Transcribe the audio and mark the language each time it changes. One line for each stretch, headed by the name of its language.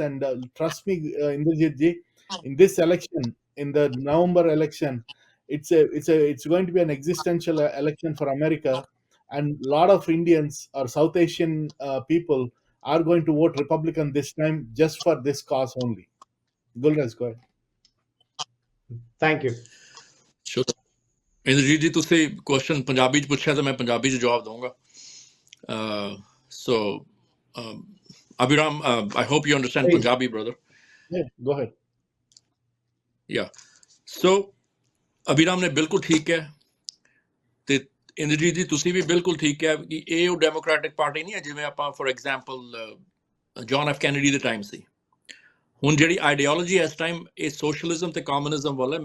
English: And trust me, Inderjit ji, in this election, in the November election, it's going to be an existential election for America, and a lot of Indians or South Asian people are going to vote Republican this time just for this cause only. Gulrez, go ahead. Thank you. Sure.
Punjabi: Inderjit ਜੀ ਤੁਸੀਂ question Punjabi 'ਚ ਪੁੱਛਿਆ ਤਾਂ ਮੈਂ ਪੰਜਾਬੀ 'ਚ ਜਵਾਬ ਦਊਂਗਾ.
English: So Abhiram, I hope you understand Please. Punjabi, brother. Yeah, go ahead. Yeah.
Punjabi: So Abhiram ਨੇ ਬਿਲਕੁਲ ਠੀਕ ਹੈ ਤੇ ਇੰਦਰਜੀਤ ਜੀ ਤੁਸੀਂ ਵੀ ਬਿਲਕੁਲ ਠੀਕ ਹੈ ਕਿ ਇਹ ਉਹ ਡੈਮੋਕ੍ਰੈਟਿਕ ਪਾਰਟੀ ਨਹੀਂ ਹੈ ਜਿਵੇਂ ਆਪਾਂ for example John F Kennedy ਦੇ ਟਾਈਮ ਸੀ. ਹੁਣ ਜਿਹੜੀ ਆਈਡੀਓਲੋਜੀ ਇਸ ਟਾਈਮ ਇਹ ਸੋਸ਼ਲਿਜ਼ਮ ਤੇ ਕਮਿਊਨਿਜ਼ਮ ਵੱਲ ਹੈ.